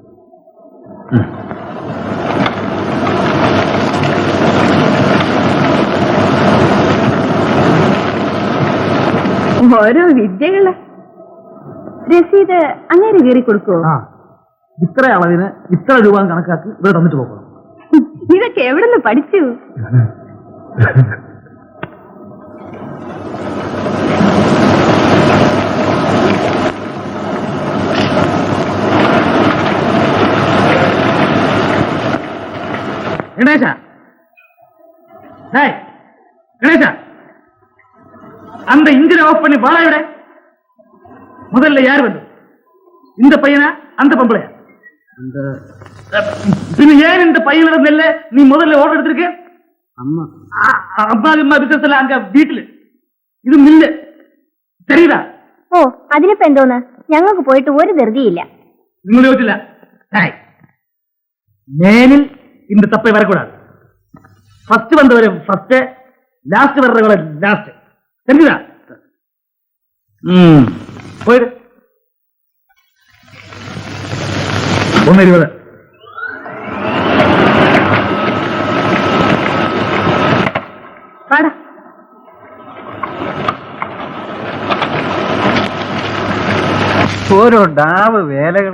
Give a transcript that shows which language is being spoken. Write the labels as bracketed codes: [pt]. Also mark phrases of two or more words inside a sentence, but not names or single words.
[ml] ഓരോ വിദ്യകള്. രസീത് അങ്ങനെ കയറി കൊടുക്കുവോ? ഇത്ര അളവിന് ഇത്ര രൂപ കണക്കാക്കി ഇവിടെ തന്നിട്ട് പോകണം. ഇതൊക്കെ എവിടെ നിന്ന് പഠിച്ചു? [ta] கணேசா டேய் கணேசா அந்த இன்ஜினை ஆஃப் பண்ணி வாழ விட. முதல்ல யார் வந்து இந்த பையனா அந்த பொம்பளையா? பின்ன ஏன் இந்த பையனோட நெல்ல நீ முதல்ல ஓர்டர் எடுத்திருக்க? அம்மா அம்மா பிசினஸ்ல அங்க வீட்டுல [ml] ഇത് മില്ല് [ta] தெரியுதா? [ml] ഓ അതിനിപ്പോ എന്തോന്ന്, ഞങ്ങൾക്ക് പോയിട്ട് ഒരു ധൃതിയില്ല. നിങ്ങൾ ചോദിച്ചില്ല. മേനിൽ [ta] இந்த தப்பை வரக்கூடாது. ஃபர்ஸ்ட் வந்தவரை ஃபர்ஸ்ட், லாஸ்ட் வர்றவரை லாஸ்ட். தெரியுதா? போயிடு. 1:20. [ml] വാടാ. ഓരോ ഡാവ് വേലകൾ.